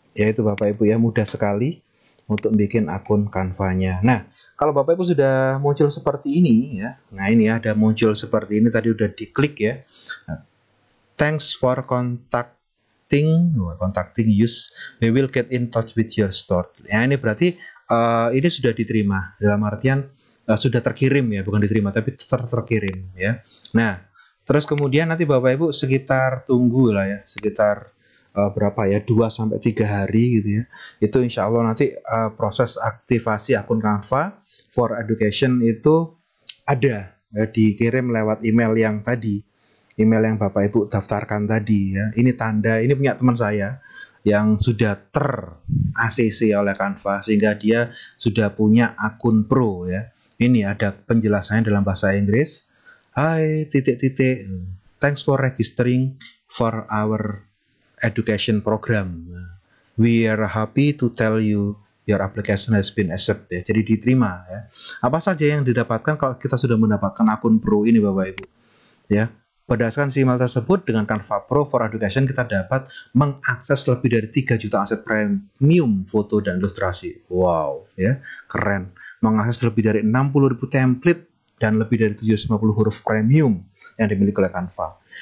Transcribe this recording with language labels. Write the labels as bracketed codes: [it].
[id] Ya itu Bapak Ibu ya, mudah sekali untuk bikin akun Canva-nya. Nah, kalau Bapak Ibu sudah muncul seperti ini ya. Nah, ini ya, ada muncul seperti ini tadi udah diklik ya. [en] Nah, thanks for contacting use, we will get in touch with your store. [id] Ya, ini berarti ini sudah diterima, dalam artian sudah terkirim ya, bukan diterima tapi terkirim ya. Nah, terus kemudian nanti Bapak Ibu sekitar tunggu lah ya, sekitar berapa ya, 2-3 hari gitu ya. Itu insya Allah nanti proses aktivasi akun Canva for Education itu ada ya, dikirim lewat email yang tadi, email yang Bapak Ibu daftarkan tadi ya. Ini tanda, ini punya teman saya yang sudah ter-ACC oleh Canva sehingga dia sudah punya akun pro ya. Ini ada penjelasannya dalam bahasa Inggris. [en] Hai thanks for registering for our education program. Nah, We are happy to tell you your application has been accepted. [id] Jadi diterima ya. Apa saja yang didapatkan kalau kita sudah mendapatkan akun Pro ini Bapak Ibu? Ya. Berdasarkan email tersebut dengan Canva Pro for Education kita dapat mengakses lebih dari 3 juta aset premium foto dan ilustrasi. Wow, ya. Keren. Mengakses lebih dari 60.000 template dan lebih dari 750 huruf premium yang dimiliki oleh Canva.